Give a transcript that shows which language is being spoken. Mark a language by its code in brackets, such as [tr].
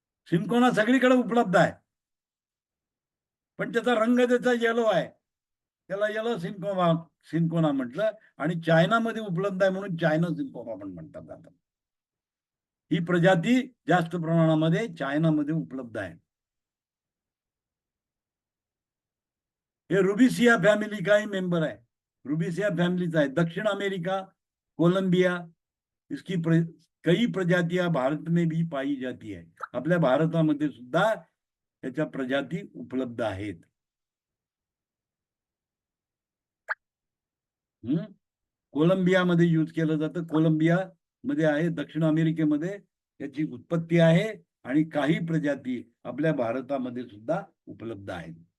[mr] Cinchona सगळीकडे उपलब्ध आहे, पण त्याचा रंग त्याचा येलो आहे. त्याला येलो सिंकोना म्हटलं. आणि चायनामध्ये उपलब्ध आहे म्हणून चायना सिंकोना पण म्हणतात आता. ही प्रजाती जास्त प्रमाणामध्ये चायनामध्ये उपलब्ध आहे. [hi] हे रुबिसिया फॅमिली का ही मेंबर है. रुबिसिया फैमिलीचा है. दक्षिण अमेरिका, कोलंबिया, इसकी कई प्रजातियां भारत में भी पाई जाती है. [mr] आपल्या भारतामध्ये सुद्धा त्याच्या प्रजाती उपलब्ध आहेत. कोलंबियामध्ये यूज केलं जातं. कोलंबिया मध्ये आहे, दक्षिण अमेरिकेमध्ये त्याची उत्पत्ती आहे. आणि काही प्रजाती आपल्या भारतामध्ये सुद्धा उपलब्ध आहेत.